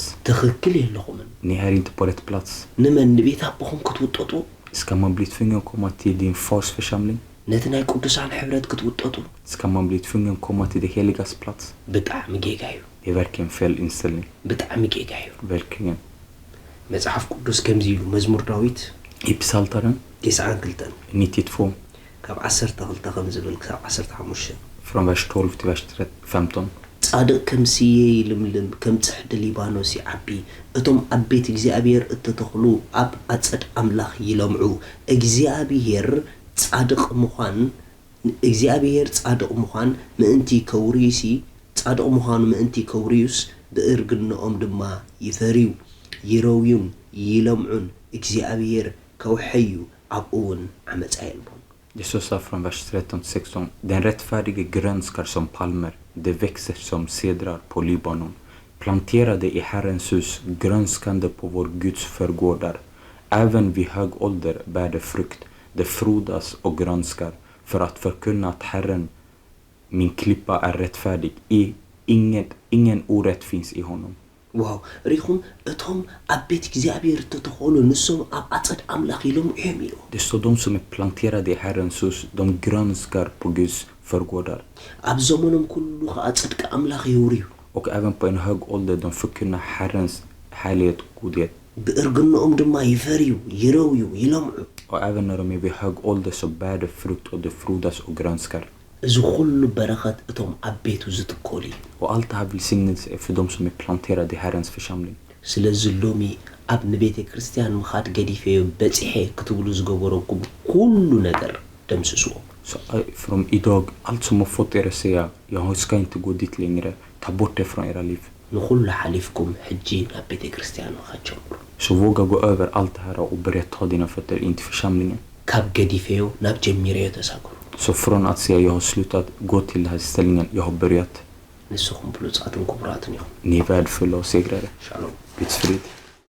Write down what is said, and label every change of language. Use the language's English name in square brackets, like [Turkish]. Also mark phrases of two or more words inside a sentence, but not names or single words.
[Tigrinya] ትኽክል የለኹምን [Swedish] Ni är inte på rätt plats. [Tigrinya] ንመን ንቤት ኣቦኹም ክትውጠጡ [Swedish] Ska man bli tvungen att komma till din fars församling? [Tigrinya] ነቲ ናይ ቅዱሳን ሕብረት ክትውጠጡ [Swedish] Ska man bli tvungen att komma till det heligas plats? [Tigrinya] ብጣዕሚ ጌጋ እዩ [Swedish] Det är verkligen fel inställning. [Tigrinya] ብጣዕሚ ጌጋ እዩ [Swedish] Verkligen. [Tigrinya] መጽሐፍ ቅዱስ ከምዚ ኢሉ መዝሙር ዳዊት [Swedish] I Psaltaren 92 92 [Tigrinya] ካብ 12 ከም ዝብል ክሳብ 15 [Swedish] från vers 12 till vers 15. [Tigrinya] ጻድቅ ከም ስየ ይልምልም ከም ጽሕዲ ሊባኖስ ይዓቢ እቶም ኣብ ቤት እግዚኣብሔር እትተኽሉ ኣብ ኣጸድ ኣምላኽ ይለምዑ እግዚኣብሔር ጻድቅ ምዃን ምእንቲ ከውሪዩሲ ጻድቅ ምዃኑ ምእንቲ ከውሪዩስ ብእርግንኦም ድማ ይፈርዩ ይረውዩን ይለምዑን እግዚአብሔር ከውሐዩ ኣብኡውን ዓመፃ የልቦም [Swedish] Jesus sa från vers 13 till 16. Den rättfärdige grönskar som palmer. Det växer som cedrar på Libanon. Planterade i Herrens hus, grönskande på vår Guds förgårdar. Även vid hög ålder bär det frukt. Det frodas och grönskar. För att förkunna att Herren, min klippa, är rättfärdig. Ingen orätt finns i honom. [Tigrinya] ዋው ሪኹም እቶም ኣብ ቤት እግዚኣብሔር እትተኽሉ ንሶም ኣብ ኣጸድ ኣምላኽ ይለምዑ እዮም ኢሉ [Swedish] Det står de som är planterade i Herrens hus. De grönskar på Guds förgårdar. [Tigrinya] ኣብ ዘመኖም ኩሉ ከዓ ጽድቂ ኣምላኽ የውርዩ [Swedish] Och även på en hög ålder de förkunnar Herrens härlighet och godhet. [Tigrinya] ብእርግንኦም ድማ ይፈርዩ ይረውዩ ይለምዑ [Swedish] Och även när de är vid hög ålder så bär det frukt och det frodas och grönskar. [Tigrinya] እዚ ኩሉ በረኸት እቶም ኣብ ቤቱ ዝትከሉ እዩ [Swedish] Och allt det här välsignelse är för de som är planterade i Herrens församling. [Tigrinya] ስለዚ ሎሚ ኣብ ንቤተ ክርስቲያን ምኻድ ገዲፈዮ በፂሐ ክትብሉ ዝገበረኩም ኩሉ ነገር ደምስስዎ [Swedish] Så från idag, allt som har fått er att säga jag ska inte gå dit längre, ta bort det från era liv. [Tigrinya] ንኩሉ ሓሊፍኩም ሕጂ ናብ ቤተ ክርስቲያን ምኻድ ጀምሩ [Swedish] Så våga gå över allt det här och börja ta dina fötter in till församlingen. [Tigrinya] ካብ ገዲፈዮ ናብ ጀሚረዮ ተሳገሩ [Swedish] Så från att säga jag har slutat gå till den här ställningen, jag har börjat. [Tigrinya] ንስኹም ብሉፃትን ክቡራትን ኢኹም [Swedish] Ni är värdefulla och segrare. [Tigrinya] ሻሎም [Swedish] Guds frid.